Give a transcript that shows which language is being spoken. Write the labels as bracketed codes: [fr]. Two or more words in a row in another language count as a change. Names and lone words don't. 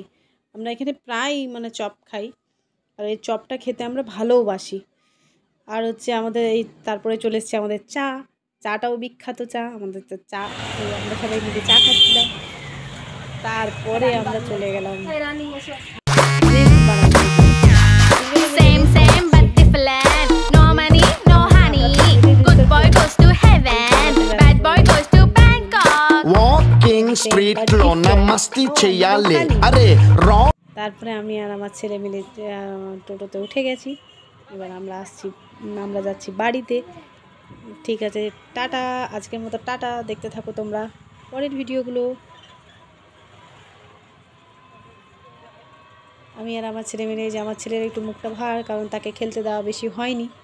[bn] আমরা এখানে প্রায় মানে চপ খাই, আর এই চপটা খেতে আমরা ভালোবাসি। আর হচ্ছে আমাদের এই তারপরে চলে এসছে আমাদের চাটাও বিখ্যাত চা। আমাদের তো চা, আমরা সবাই মিলে চা খাচ্ছিলাম। তারপরে আমরা চলে গেলাম রিলস বানাতে। [en] Same, but different. No money, no honey. Good boy goes to heaven. Bad boy goes to Bangkok. [te] వాకింగ్ స్ట్రీట్ లో మస్తి చెయ్యాలి అరే రా [bn] তারপরে আমি আর আমার ছেলে মিলে টোটোতে উঠে গেছি। এবার আমরা যাচ্ছি বাড়িতে। ঠিক আছে, টাটা। আজকের মতো টাটা। দেখতে থাকো তোমরা পরের ভিডিওগুলো। আমি আর আমার ছেলে মিলে, যে আমার ছেলের একটু মুখটা ভার, কারণ তাকে খেলতে দেওয়া বেশি হয়নি।